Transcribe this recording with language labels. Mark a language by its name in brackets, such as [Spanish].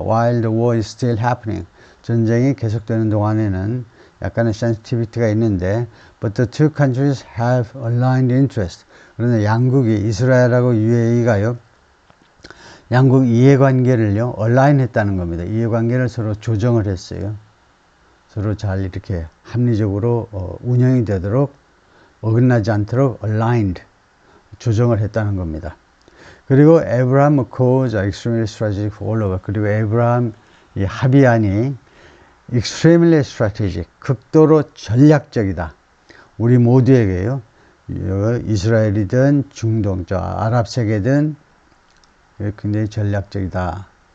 [English] While the war is still happening. [Korean] 전쟁이 계속되는 동안에는 약간의 sensitivity가 있는데, [English] but the two countries have aligned interest. [Korean] 그러나 양국이 이스라엘하고 UAE가요. 양국 이해관계를요. align 했다는 겁니다. 이해관계를 서로 조정을 했어요. 서로 잘 이렇게 합리적으로 운영이 되도록 어긋나지 않도록 aligned 조정을 했다는 겁니다. [English] 그리고 Abraham Accords are extremely strategic for all of us. [Korean] 그리고 에브라함 이 합의안이 [English] extremely strategic, [Korean] 극도로 전략적이다. 우리 모두에게요. 이스라엘이든 중동, 아랍 세계든 굉장히 전략적이다.